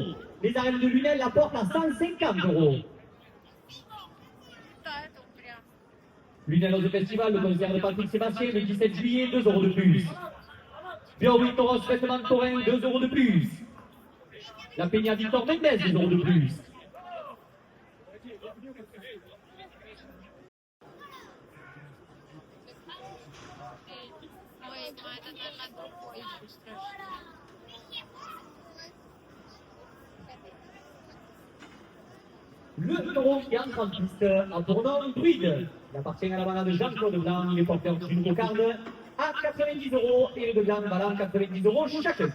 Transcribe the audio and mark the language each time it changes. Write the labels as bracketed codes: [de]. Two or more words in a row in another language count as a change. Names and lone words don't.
[fr] Les arènes de Lunel la portent à 150 euros. Lunel au Festival, le concert de Patrick Sébastien le 17 juillet, 2 euros de plus. Biorwick Toros, Vêtements de Torin, 2 euros de plus. La Peña Victor Mendez, 2 euros de plus. [ru] Ой, ну это, наверное, другой еще страшно. [fr] Le taureau qui entre en piste en tournant Druide. Il appartient à la balade de Jean-Claude Blanc, il est porteur d'une cocarde à 90 euros et le de Blanc valant 90 euros chacun.